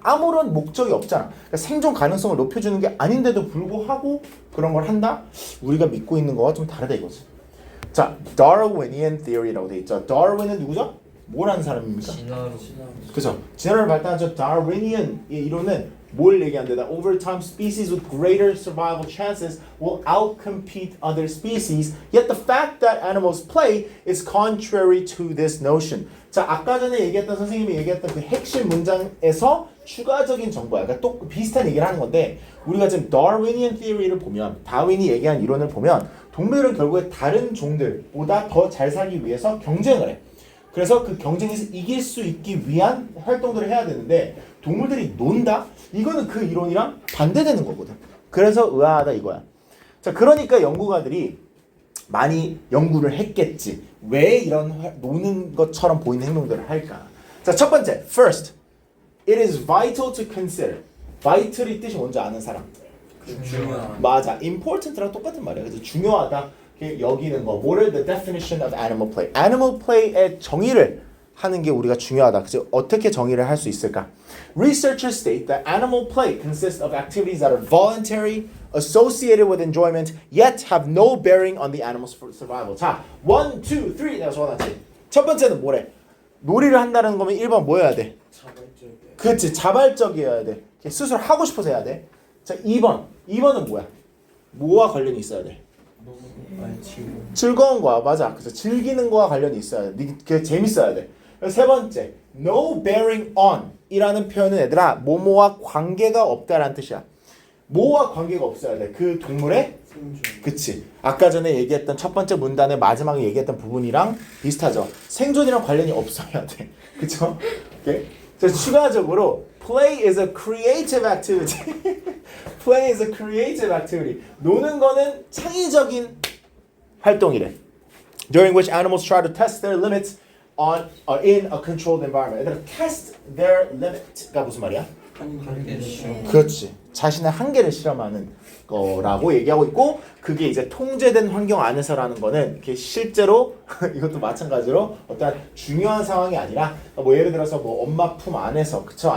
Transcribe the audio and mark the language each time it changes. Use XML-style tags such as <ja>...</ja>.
<ko>아무런 목적이 없잖아. 그러니까 생존 가능성을 높여주는 게 아닌데도 불구하고 그런 걸 한다? 우리가 믿고 있는 거와 좀 다르다 이거지. 자, Darwinian theory라고 돼 있죠. Darwin은 누구죠? 뭐라는 사람입니까? 진화로 그죠? 진화를 발달한 저 Darwinian 이 이론은 뭘 얘기하는데?</ko> <en>That over time species with greater survival chances will outcompete other species. Yet the fact that animals play is contrary to this notion.</en> <ko>자, 아까 전에 얘기했던 선생님이 얘기했던 그 핵심 문장에서 추가적인 정보야. 그러니까 또 비슷한 얘기를 하는 건데 우리가 지금 Darwinian theory를 보면 다윈이 얘기한 이론을 보면 동물은 결국에 다른 종들보다 더 잘 살기 위해서 경쟁을 해. 그래서 그 경쟁에서 이길 수 있기 위한 활동들을 해야 되는데 동물들이 논다? 이거는 그 이론이랑 반대되는 거거든. 그래서 의아하다 이거야. 자, 그러니까 연구가들이 많이 연구를 했겠지. 왜 이런 노는 것처럼 보이는 행동들을 할까? 자, 첫 번째,</ko> <en>first, it is vital to consider.</en> <ko>vital이 뜻이 뭔지 아는 사람? 중요한 맞아. important랑 똑같은 말이야. 그래서 중요하다. 여기는 거. 뭐를</ko> <en>the definition of animal play.</en> <ko>animal play의 정의를 하는 게 우리가 중요하다. 그래서 어떻게 정의를 할 수 있을까?</ko> <en>Researchers state that animal play consists of activities that are voluntary, associated with enjoyment, yet have no bearing on the animal's survival.</en> <ko>자, 1, 2, 3 내가 적어놨지. 첫 번째는 뭐래? 놀이를 한다는 거면 1번 뭐 해야 돼? 자발적이야. 그렇지. 자발적이어야 돼. 스스로 하고 싶어서 해야 돼. 자, 2번은 뭐야? 뭐와 관련이 있어야 돼? 지금 즐거운 거야. 맞아. 그래서 즐기는 거와 관련이 있어야 돼. 그게 재밌어야 돼. 세 번째,</ko> <en>no bearing on</en> <ko>이라는 표현은 얘들아 뭐뭐와 관계가 없다라는 뜻이야. 뭐와 관계가 없어야 돼. 그 동물의 생존. 그치. 아까 전에 얘기했던 첫 번째 문단의 마지막에 얘기했던 부분이랑 비슷하죠. 생존이랑 관련이 없어야 돼. 그쵸? 오케이? 그래서 추가적으로</ko> <en>play is a creative activity. play is a creative activity.</en> <ko>노는 거는 창의적인 활동이래.</ko> <en>During which animals try to test their limits in a controlled environment.</en> <ko>얘들아,</ko> <en>test their limit</en> <ko>가 무슨 말이야? 한계를 시험. 그렇지. 자신의 한계를 실험하는 거라고 얘기하고 있고 그게 이제 통제된 환경 안에서라는 거는 이렇게 실제로 이것도 마찬가지로 어떠한 중요한 상황이 아니라 뭐 예를 들어서 뭐 엄마 품 안에서 그쵸?</ko>